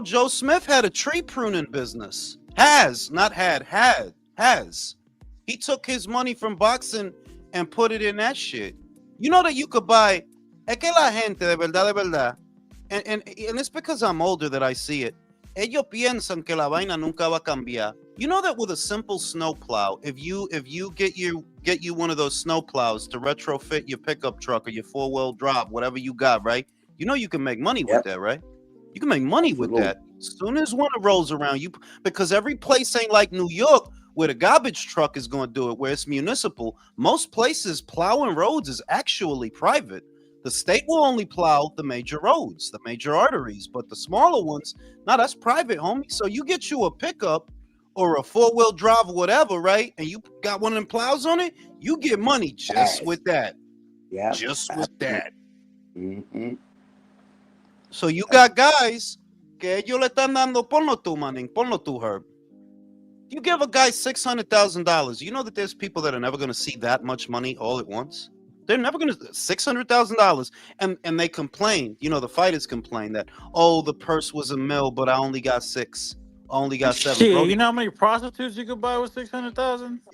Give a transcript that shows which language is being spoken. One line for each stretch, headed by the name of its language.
English: Joe Smith had a tree pruning business. Has. He took his money from boxing and put it in that shit. You know that you could buy.
Spanish: Es que la gente de verdad,
English: and it's because I'm older that I see it.
Spanish: Ellos piensan que la vaina nunca va a cambiar.
English: You know that with a simple snowplow, if you get you one of those snowplows to retrofit your pickup truck or your 4-wheel drive, whatever you got, right? You know you can make money with that, right? You can make money with that. As soon as winter rolls around, because every place ain't like New York where the garbage truck is going to do it, where it's municipal. Most places plowing roads is actually private. The state will only plow the major roads, the major arteries, but the smaller ones, no, that's private, homie. So you get you a pickup or a 4-wheel drive or whatever, right? And you got one of them plows on it, you get money just with that. Yeah. Just with that. Mm-hmm. So you got guys
Spanish: que ellos le están dando, ponlo tú, manín, ponlo tú, Herb.
English: You give a guy $600,000, you know that there's people that are never going to see that much money all at once? They're never going to $600,000, and they complain. You know, the fighters complain that, oh, the purse was $1 million, but I only got 6, I only got 7. Shit, Bro, you know how many prostitutes you could buy with 600,000?